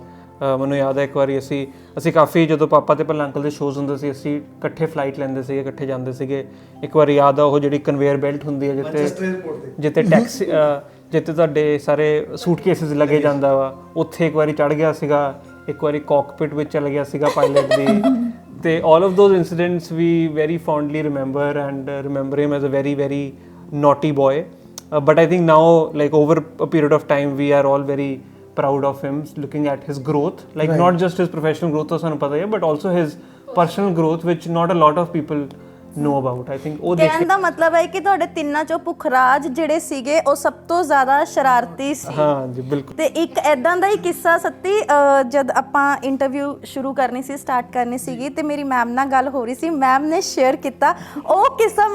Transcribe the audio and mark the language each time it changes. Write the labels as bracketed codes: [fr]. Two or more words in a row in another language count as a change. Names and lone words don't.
[pa] ਮੈਨੂੰ ਯਾਦ ਹੈ ਇੱਕ ਵਾਰੀ ਅਸੀਂ ਕਾਫੀ, ਜਦੋਂ ਪਾਪਾ ਤੇ ਭੱਲਾ ਅੰਕਲ ਦੇ ਸ਼ੋਜ਼ ਹੁੰਦੇ ਸੀ, ਅਸੀਂ ਇਕੱਠੇ ਫਲਾਈਟ ਲੈਂਦੇ ਸੀਗੇ, ਇਕੱਠੇ ਜਾਂਦੇ ਸੀਗੇ। ਇੱਕ ਵਾਰੀ ਯਾਦ ਆ ਉਹ ਜਿਹੜੀ [en] conveyor belt [pa] ਹੁੰਦੀ ਹੈ ਜਿੱਥੇ ਟੈਕਸੀ ਜਿੱਥੇ ਤੁਹਾਡੇ ਸਾਰੇ ਸੂਟਕੇਸਿਸ ਲੱਗੇ ਜਾਂਦਾ ਵਾ, ਉੱਥੇ ਇੱਕ ਵਾਰੀ ਚੜ੍ਹ ਗਿਆ ਸੀਗਾ। ਇੱਕ ਵਾਰੀ ਕਾਕਪਿਟ ਵਿੱਚ ਚਲ ਗਿਆ ਸੀਗਾ ਪਾਇਲਟ ਦੀ। [en] ਤੇ all of those incidents we very fondly remember and remember him as a very very naughty boy, but I think now, like over a period of time, we are all very proud of him, looking at his growth, like not just his professional growth to [pa] ਸਾਨੂੰ ਪਤਾ ਹੈ, [en] but also his personal growth, which not a lot of people know about. I think ਉਹ [pa] ਕਹਿਣ ਦਾ ਮਤਲਬ ਹੈ ਕਿ ਤੁਹਾਡੇ ਤਿੰਨਾਂ ਚੋਂ ਪੁਖਰਾਜ ਜਿਹੜੇ ਸੀਗੇ ਉਹ ਸਭ ਤੋਂ ਜ਼ਿਆਦਾ ਸ਼ਰਾਰਤੀ ਸੀ। ਹਾਂ ਜੀ, ਬਿਲਕੁਲ। ਤੇ ਇੱਕ ਐਦਾਂ ਦਾ ਹੀ ਕਿੱਸਾ ਸੱਤੀ, ਜਦ ਆਪਾਂ ਇੰਟਰਵਿਊ ਸ਼ੁਰੂ ਕਰਨੀ ਸੀ, ਸਟਾਰਟ ਕਰਨੀ ਸੀਗੀ, ਤੇ ਮੇਰੀ ਮੈਮ ਨਾਲ ਗੱਲ ਹੋ ਰਹੀ ਸੀ, ਮੈਮ ਨੇ ਸ਼ੇਅਰ ਕੀਤਾ ਉਹ ਕਿੱਸਾ।